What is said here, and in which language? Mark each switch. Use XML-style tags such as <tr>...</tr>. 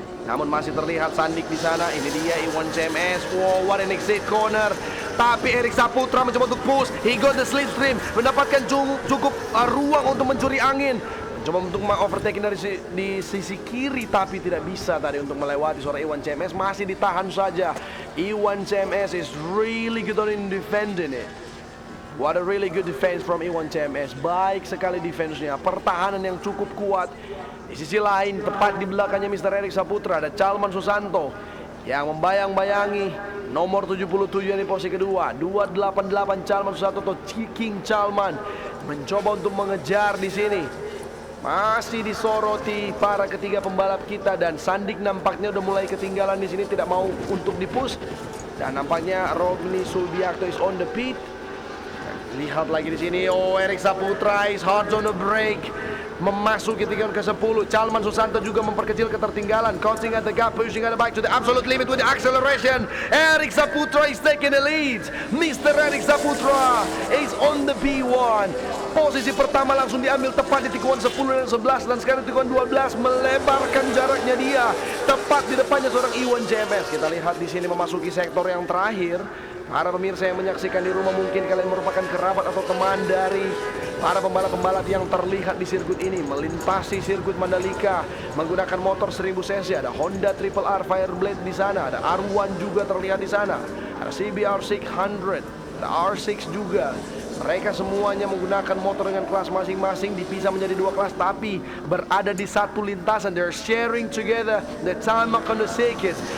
<id>Namun masih terlihat Sandik di sana. Ini dia Iwan JMS.</id> <en>Wow, what an exit corner.</en> <id>Tapi Eric Saputra mencoba untuk push.</id> <en>He got the slipstream,</en> <id>mendapatkan cukup ruang untuk mencuri angin. Mencoba untuk overtaking dari di sisi kiri, tapi tidak bisa tadi untuk melewati seorang Iwan JMS. Masih ditahan saja.</id> <en>Iwan JMS is really good on in defending it. What a really good defense from Iwan JMS.</en> <id>Baik sekali defense-nya, pertahanan yang cukup kuat. Di sisi lain, tepat di belakangnya Mr. Eric Saputra, ada Chalman Susanto yang membayang-bayangi nomor 77 di posisi kedua. 288 Chalman Susanto atau King Chalman mencoba untuk mengejar di sini. Masih disoroti para ketiga pembalap kita, dan Sandik nampaknya udah mulai ketinggalan di sini, tidak mau untuk dipush. Dan nampaknya</id> <en>Rodney Subiakto is on the pit.</en> <id>Lihat lagi di sini, oh</id> <en>Eric Saputra is hard on the brake.</en> <id>Memasuki tikungan ke-10, Chalman Susanto juga memperkecil ketertinggalan.</id> <en>Closing at the gap, pushing at the bike to the absolute limit with the acceleration. Eric Saputra is taking the lead. Mr. Eric Saputra is on the P1.</en> <id>Posisi pertama langsung diambil tepat di tikungan 10 dan 11, dan sekarang tikungan 12 melebarkan jaraknya dia tepat di depannya seorang Iwan JMS. Kita lihat di sini memasuki sektor yang terakhir. Para pemirsa yang menyaksikan di rumah, mungkin kalian merupakan kerabat atau teman dari para pembalap-pembalap yang terlihat di sirkuit ini melintasi sirkuit Mandalika menggunakan motor 1000 cc. Ada Honda Triple R Fireblade di sana, ada R1 juga terlihat di sana, ada CBR 600, ada R6 juga. Mereka semuanya menggunakan motor dengan kelas masing-masing, dipisah menjadi 2 kelas tapi berada di satu lintasan.</id> <en>They're sharing together the tarmac on the circuit.</en>